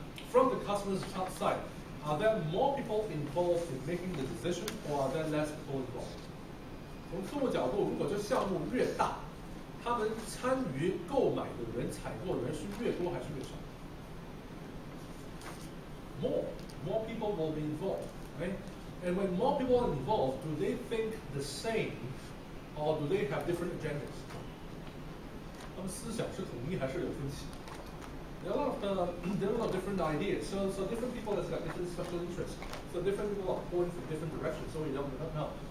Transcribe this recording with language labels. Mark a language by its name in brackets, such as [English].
[English] From the customer's side, are there more people involved in making the decision, or are there less people involved? [Chinese] 从客户角度，如果这项目越大，他们参与购买的人、采购的人是越多还是越少 ？ [English] More people will be involved, right? And when more people are involved, do they think the same, or do they have different agendas? [Chinese] 他们思想是统一还是有分歧 ？ [English] There are a lot of different ideas. So different people have got different special interests. So different people are pulling from different directions. So we don't know.